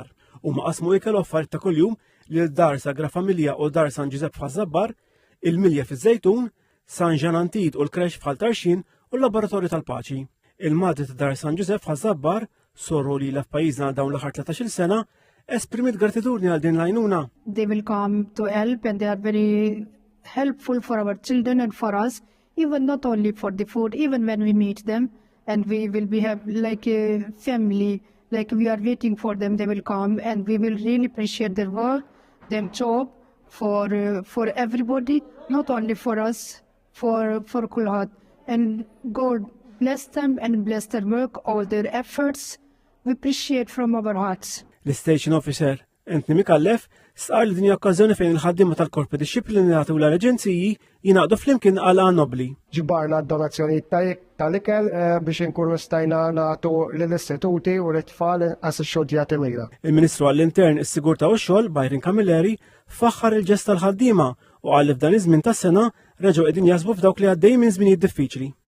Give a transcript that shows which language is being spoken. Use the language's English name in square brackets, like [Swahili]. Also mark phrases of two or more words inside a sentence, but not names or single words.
[Maltese] Huma qasmu ikel offarijiet ta' kuljum lil dar Sagra Familja u dar San Giuseppe f'Ħażabbar, il-Milja fiż-Żejtun, San Ġan Antid u l-Krex f'Ħaltarxin u l-Laboratorju tal-Paċi. Il-Madri ta' dar San Giuseppe f'Ħażabbar, sorru li f'pajjiżna dawn l-aħħar 13-il sena, esprimit gratitudni għal din l-għajnuna. [English] They will come to help and they are very helpful for our children and for us, even not only for the food, even when we meet them and we will be have like a family, like we are waiting for them, they will come and we will really appreciate their work, their job for everybody, not only for us, for Kulħadd. And God bless them and bless their work, all their efforts. We appreciate from our hearts. [Maltese] L-Station Officer Anthony Mikallef sqar li din hija okkażjoni fejn il-ħaddiema tal-korpi dixxiplinati u l-aġenziji jingħaqdu flimkien għal nobli. Ġibarna d-donazzjonijiet tal-ikel biex inkunu stajna nagħtu lill-istituti u l-tfal għas ix-xogħol mira. Il-Ministru għall-Intern, is-Sigurtà u x-Xogħol Byron Camilleri faħħar il-ġest tal-ħaddiema u qal li f'dan iż-żmien tas-sena reġgħu qegħdin jaħsbu f'dawk li għaddej minn żminijiet diffiċli.